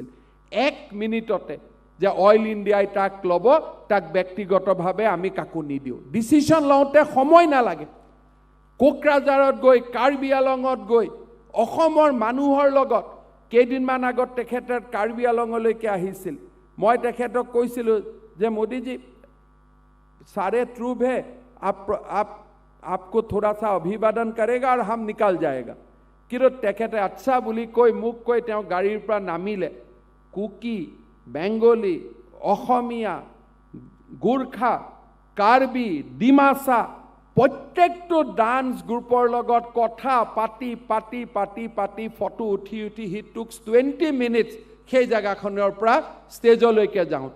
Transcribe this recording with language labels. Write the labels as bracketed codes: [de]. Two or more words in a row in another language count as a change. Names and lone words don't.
[as] 1 মিনিটতে যে অইল ইণ্ডিয়াই তাক ল'ব, তাক ব্যক্তিগতভাৱে আমি কাকো নিদিওঁ। ডিচিশ্যন লওঁতে সময় নালাগে। কোকৰাঝাৰত গৈ, কাৰ্বি আলঙত গৈ অসমৰ মানুহৰ লগত কেইদিনমান আগত তেখেতে কাৰ্বি আলঙলৈকে আহিছিল। মই তেখেতক কৈছিলোঁ যে মোদীজী [hi] सारे ट्रूप है, आपको थोड़ा सा अभिवादन करेगा और हम निकल जाएगा। [as] কিন্তু তেখেতে আচ্ছা বুলি কৈ মোক কৈ তেওঁ গাড়ীৰ পৰা নামিলে। কুকি, বেংগলী, অসমীয়া, গোৰ্খা, কাৰ্বি, ডিমাচা প্ৰত্যেকটো [en] dance group [as] লগত কথা পাতি পাতি পাতি পাতি ফটো উঠি উঠি [en] he took 20 minutes [as] সেই জেগাখনৰ পৰা ষ্টেজলৈকে যাওঁতে।